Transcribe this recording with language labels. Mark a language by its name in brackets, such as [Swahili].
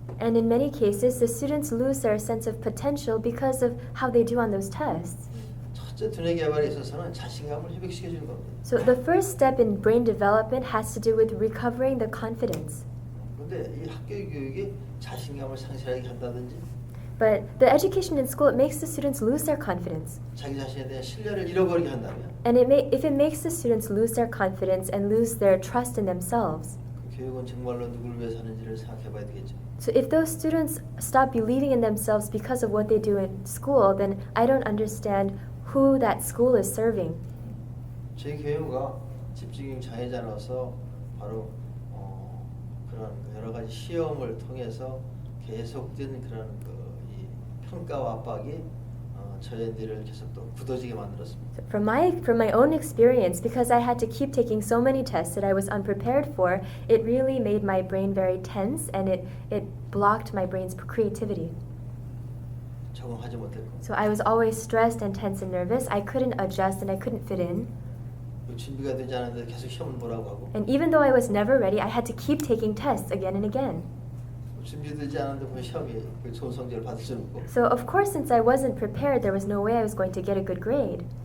[English] And in many cases, the students lose their sense of potential because of how they do on those tests. [Korean] 첫째 두뇌 개발에 있어서는 자신감을 회복시켜주는 겁니다. [English] So the first step in brain development has to do with recovering the confidence. [Korean] 근데 이 학교 교육이 자신감을 상실하게 한다든지 [English] But the education in school, it makes the students lose their confidence. [Korean] 자기 자신에 대한 신뢰를 잃어버리게 한다면 [English] And if it makes the students lose their confidence and lose their trust in themselves, [Korean] 그 교육은 정말로 누구를 위해서 하는지를 생각해 봐야 되겠죠. [English] So if those students stop believing in themselves because of what they do in school, then I don't understand who that school is serving. [Korean] 제 교육가 집중력 장애자로서 바로 그런 여러 가지 시험을 통해서 계속된 그런 이 평가와 압박이 저희들을 계속 또 굳어지게 만들었습니다. [English] So from my own experience, because I had to keep taking so many tests that I was unprepared for, it really made my brain very tense and it blocked my brain's creativity. [Korean] 적응하지 못했고 [English] So I was always stressed and tense and nervous. I couldn't adjust and I couldn't fit in. [Korean] 준비가 되지 않았는데 계속 시험을 보라고 하고 [English] And even though I was never ready, I had to keep taking tests again and again. [Korean] 준비되지 않았는데 그 시험이 좋은 성적을 받을 수 없고 [English] So of course, since I wasn't prepared, there was no way I was going to get a good grade.